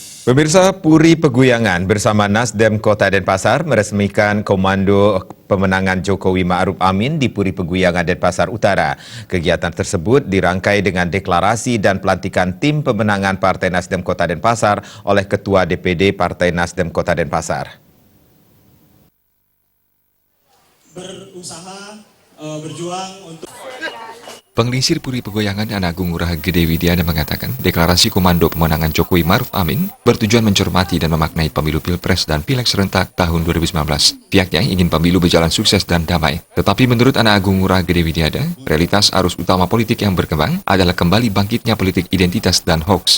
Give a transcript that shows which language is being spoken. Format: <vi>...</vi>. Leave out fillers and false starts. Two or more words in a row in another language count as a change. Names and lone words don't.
<id>Pemirsa, Puri Peguyangan bersama Nasdem Kota Denpasar meresmikan Komando Pemenangan Jokowi Ma'ruf Amin di Puri Peguyangan Denpasar Utara. Kegiatan tersebut dirangkai dengan deklarasi dan pelantikan tim pemenangan Partai Nasdem Kota Denpasar oleh Ketua DPD Partai Nasdem Kota Denpasar. Berjuang untuk Pengelisir Puri Peguyangan Agung Ngurah Gede Widiana mengatakan, deklarasi Komando Pemenangan Jokowi Ma'ruf Amin bertujuan mencermati dan memaknai pemilu Pilpres dan Pileg serentak tahun 2019. Pihaknya ingin pemilu berjalan sukses dan damai. Tetapi menurut Agung Ngurah Gede Widiana, realitas arus utama politik yang berkembang adalah kembali bangkitnya politik identitas dan hoax.</id>